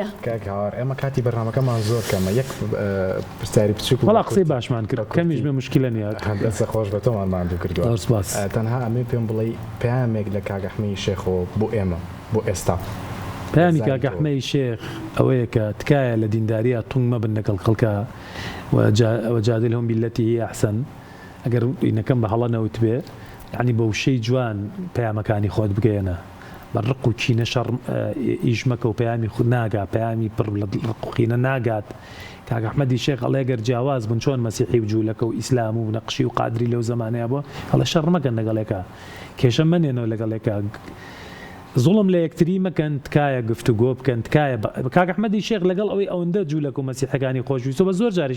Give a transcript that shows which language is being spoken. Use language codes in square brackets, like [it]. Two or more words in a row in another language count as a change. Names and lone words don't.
[ckb] کاک هاوار ئێمە کاتی بەرنامەکەمان زۆر کەمە یەک پرسیاری بچووک وەڵا قسەی باشمان کرد کەمیش بێ مشکلە نیە دەستە خۆش بە تۆمان ماندوو کردووە تەنها ئەمێ پێم بڵێ پامێک لە کاک ئەحمەدی شێخەوە بۆ ئێمە بۆ ئێستا پامی کاک ئەحمەدی شێخ ئەوەیە کە تکایە لە دینداریە توند مەبن لەگەڵ خەڵکە [ar] وجادلهم بالتي هي أحسن [ckb] ئەگەر ئینەکەم بە هەڵە نەوت بێ یعنی بە وشەی جوان پەیامەکانی خۆت بگەێنە بە ڕق و کینە شەڕ ئیش مەکە و پەیامی خود ناگا پەیامی پڕ لە ڕق و قینە ناگات کاک ئەحمەدی شێخ ئەڵێ گەر جیاواز بن چۆن مەسیحی بجوولەکە و ئیسلام و نەقشی و قادری لەو زەمانەیە بووە هەڵە شەڕ مەکەن لەگەڵێکە کێشە منێنەوە لەگەڵێکە زوڵم لە یەکتری مەکەن تکایە گفتوگۆ بکەن تکایە کاک ئەحمەدی شێخ لەگەڵ ئەوەی ئەوەندە جوولەکە و مەسیحەکانی خۆشویستە بە زۆر جاریش